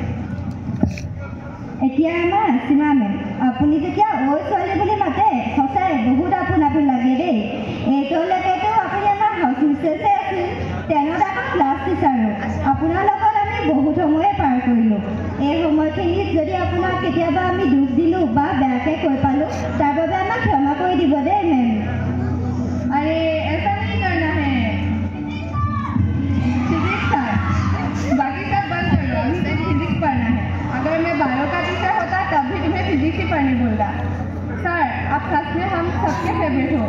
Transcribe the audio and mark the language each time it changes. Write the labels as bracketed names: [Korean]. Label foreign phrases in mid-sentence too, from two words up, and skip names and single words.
[Assamese] এতিয়া আমাৰ সীমা মেম, আপুনি যেতিয়া ঐ ছোৱালী বুলি মাতে সঁচাই বহুত আপোন লাগে দেই। এইটোলৈকেতো আপুনি আমাৰ [English] house mistress [Assamese] আছিল। 10ত আকৌ [English] class teacher. [Assamese] আপোনাৰ লগত আমি বহুত সময়ে পাৰ কৰিলোঁ। এই সময়খিনিত যদি আপোনাক কেতিয়াবা আমি দুখ দিলোঁ বা বেয়াকৈ কৈ পালোঁ, তাৰ বাবে আমাক ক্ষমা কৰি দিব দেই মেম। [Hindi] अरे ऐसा नहीं करना है। [English] physics sir, [Hindi] बाकी सब बंद कर दो, अभी सिर्फ फिजिक्स पढ़ना है। अगर मैं बायो का टीचर होता तब भी तुम्हें फिजिक्स ही पढ़ने बोलता। सर, आप सच में हम सबके फेवरेट हो।